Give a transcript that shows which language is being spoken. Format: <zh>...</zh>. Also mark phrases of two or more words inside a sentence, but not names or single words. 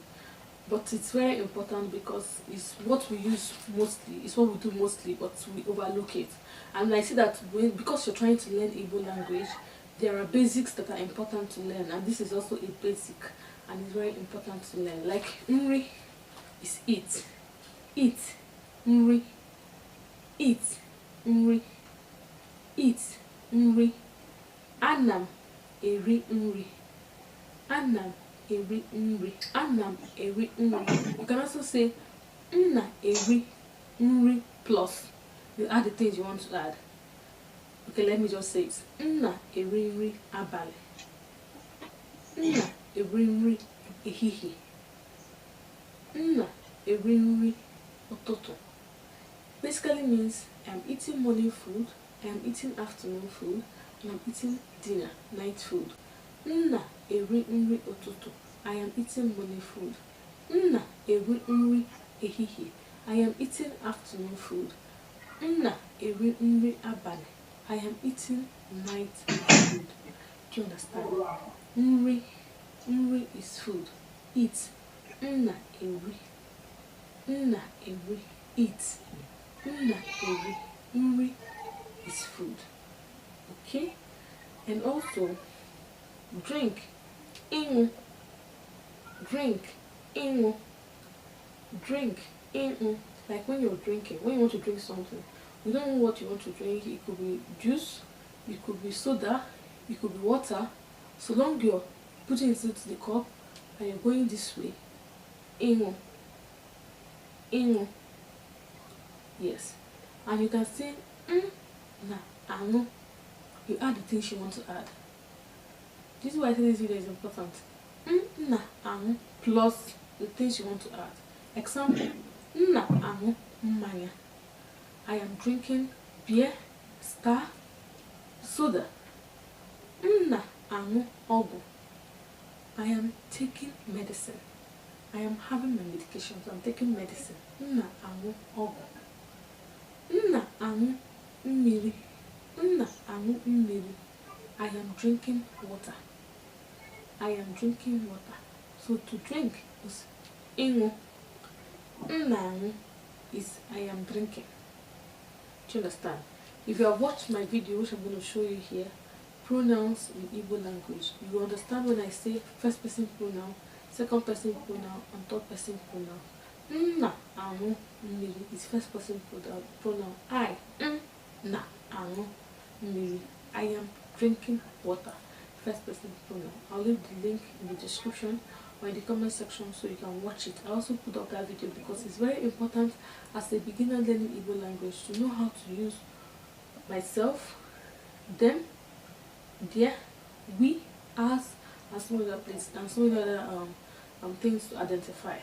<en>But it's very important because it's what we use mostly, it's what we do mostly, but we overlook it. And I see that because you're trying to learn Igbo language, there are basics that are important to learn, and this is also a basic, and it's very important to learn. Like nri is eat, nri, eat,</en> <ig>nri, anam eri nri, anam eri nri, anam eri nri.</ig> <en>You can also say</en> <ig>nna eri nri</ig> <en>plus you add the things you want to add. Okay, let me just say it.</en> <ig>Nna eri nri abali, nna eri nri ehihie, nna eri nri ụtụtụ.</ig> <en>Basically means I'm eating morning food, I'm eating afternoon food, and I'm eating dinner, night food.</en> <ig>Nna eri nri ụtụtụ,</ig> <en>I am eating morning food.</en> <ig>Nna eri nri ehihie,</ig> <en>I am eating afternoon food.</en> <ig>Nna eri nri abali,</ig> <en>I am eating night food. Do you understand? Nri, nri is food. Eat.</en> <ig>Nna eri, eat. Nna eri,</ig> <en>nri is food. Okay? And also drink.</en> <ig>Ịṅụ, Drink, ịṅụ. Drink, ịṅụ.</ig> <en>Like when you're drinking, when you want to drink something, you don't know what you want to drink. It could be juice, it could be soda, it could be water. So long you're putting it into the cup and you're going this way.</en> <ig>Ịṅụ. Ịṅụ.</ig> <en>Yes. And you can say</en> <ig>na aṅụ.</ig> <en>You add the things you want to add. This is why I think this video is important.</en> <ig>Na aṅụ</ig> <en>plus the things you want to add. Example,</en> <ig>na aṅụ mmanya.</ig> <en>I am drinking beer, Star, soda.</en> <ig>Na aṅụ ọgwụ.</ig> <en>I am taking medicine. I am having my medication, so I'm taking medicine.</en> <ig>Na aṅụ ọgwụ. Na aṅụ mmiri. Na aṅụ mmiri.</ig> <en>I am drinking water. I am drinking water. So to drink is ịṅụ.</en> <ig>Na aṅụ</ig> <en>is I am drinking. Do you understand? If you have watched my video, which I'm going to show you here, pronouns in Igbo language, you understand when I say first person pronoun, second person pronoun, and third person pronoun.</en> <ig>Na aṅụ mmiri</ig> <en>is first person pronoun.</en> <ig>I na aṅụ mmiri.</ig> <en>I am drinking water, first person pronoun. I'll leave the link in the description or in the comment section so you can watch it. I also put up that video because it's very important as a beginner learning Igbo language to know how to use myself, them, their, we, us, and some other places and some other things to identify.</en>